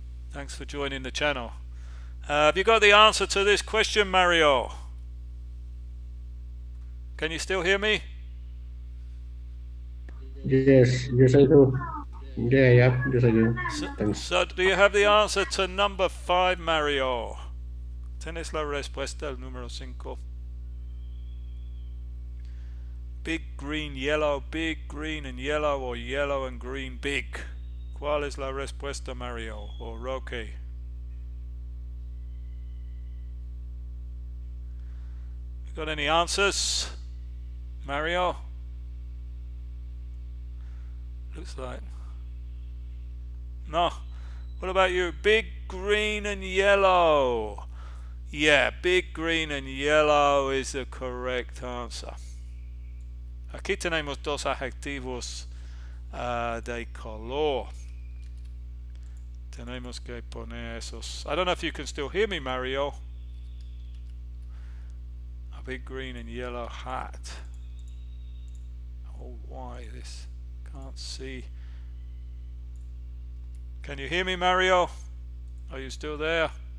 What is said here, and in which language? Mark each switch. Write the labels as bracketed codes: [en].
[en] Thanks for joining the channel. Have you got the answer to this question, Mario? Can you still hear me? Yes, I do. Yeah, yes, I do. Thanks. So do you have the answer to number 5, Mario? [es] ¿Tienes la respuesta al número 5? [en] Big, green, yellow, big, green and yellow, or yellow and green, big. [es] ¿Cuál es la respuesta, Mario or Roque? [en] You got any answers, Mario? Looks like no. What about you? Big, green and yellow. Yeah, big, green and yellow is the correct answer. [es] Aquí tenemos dos adjetivos de color. Tenemos que poner esos. [en] I don't know if you can still hear me, Mario. A big green and yellow hat. Oh, why this? Can't see. Can you hear me, Mario? Are you still there?